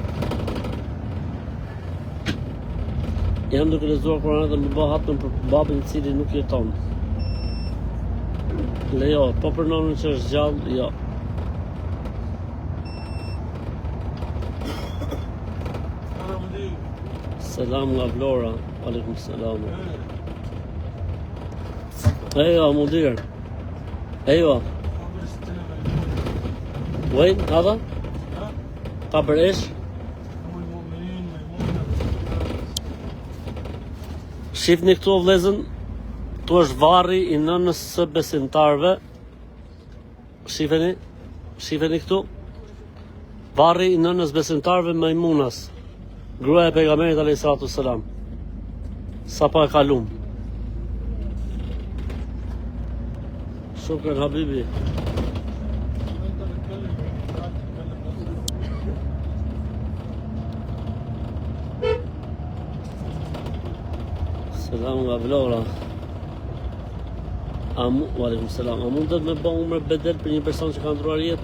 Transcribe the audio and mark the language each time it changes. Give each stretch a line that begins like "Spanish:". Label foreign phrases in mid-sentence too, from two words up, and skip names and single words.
Albanian: Jam duke lexuar Kur'anin dhe më bë hapën për babin I cili nuk jeton. Lejo, po për nonën që është gjallë, jo. Selam nga Vlora.
Arabic: عليكم السلام. ايوه مدير ايوه وين هذا قبر ايش
Albanian: shifni këtu vëllezën, tu është varri I nënës së besimtarve. Shifeni këtu varri I nënës besimtarve Maimunas, gruaja e pejgamberit
Arabic: عليه الصلاة والسلام.
Albanian: Sapo e kalum.
Arabic: شكرا حبيبي.
Albanian: Selam nga Vlora.
Arabic: وعليكم السلام.
Albanian: A mundet me bë umre bedel për një person që ka ndruar jetë?